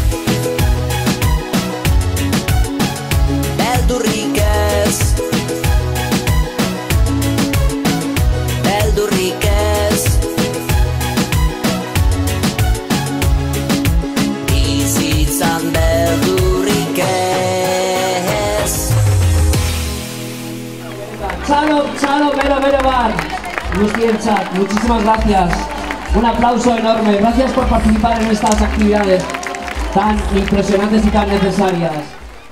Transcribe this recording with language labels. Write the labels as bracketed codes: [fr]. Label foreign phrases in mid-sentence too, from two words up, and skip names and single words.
[eu] beldurrik ez, beldurrik ez, bizitzan beldurrik ez. Chalo, Vero Bar, Gustientzat, [es] muchísimas gracias. Un aplauso enorme. Gracias por participar en estas actividades tan impresionantes y tan necesarias.